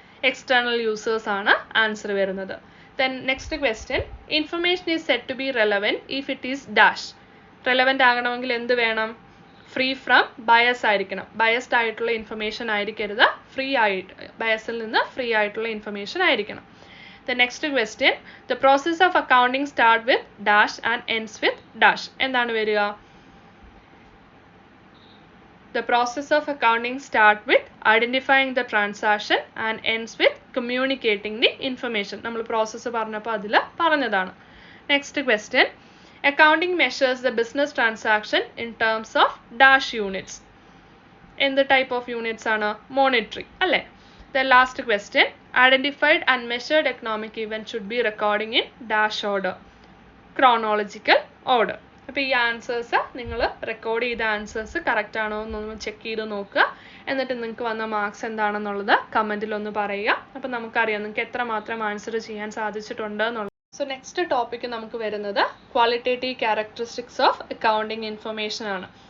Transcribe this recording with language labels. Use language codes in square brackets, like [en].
[ml] external users ആണ് answer വരുന്നത്. [en] Then next question, information is said to be relevant if it is dash. [ml] relevant ആകണമെങ്കിൽ എന്ത് വേണം? Free from bias ആയിരിക്കണം. Biased ആയിട്ടുള്ള ഇൻഫർമേഷൻ ആയിരിക്കരുത്, ഫ്രീ ആയിട്ട് ബയസിൽ നിന്ന് ഫ്രീ ആയിട്ടുള്ള ഇൻഫർമേഷൻ ആയിരിക്കണം. [en] The next question, the process of accounting start with dash and ends with dash. [ml] എന്താണ് വരിക? [en] The process of accounting start with identifying the transaction and ends with communicating the information. [ml] നമ്മൾ process പറഞ്ഞപ്പോൾ അതിൽ പറഞ്ഞതാണ്. [en] Next question, accounting measures the business transaction in terms of dash units. എന്ത് type of units ആണ്? Monetary അല്ലേ? The last question, identified and measured economic event should be recording in dash order, chronological order. [ml] അപ്പോൾ ഈ answers നിങ്ങൾ record ചെയ്ത answers correct ആണോ എന്നൊന്ന് check ചെയ്ത് നോക്കുക. എന്നിട്ട് നിങ്ങൾക്ക് വന്ന മാർക്സ് എന്താണെന്നുള്ളത് കമൻറ്റിലൊന്ന് പറയുക. അപ്പോൾ നമുക്കറിയാം നിങ്ങൾക്ക് എത്രമാത്രം ആൻസർ ചെയ്യാൻ സാധിച്ചിട്ടുണ്ട് എന്നുള്ളത്. [en] so next topic [ml] നമുക്ക് വരുന്നത് [en] Qualitative characteristics of accounting information ആണ്.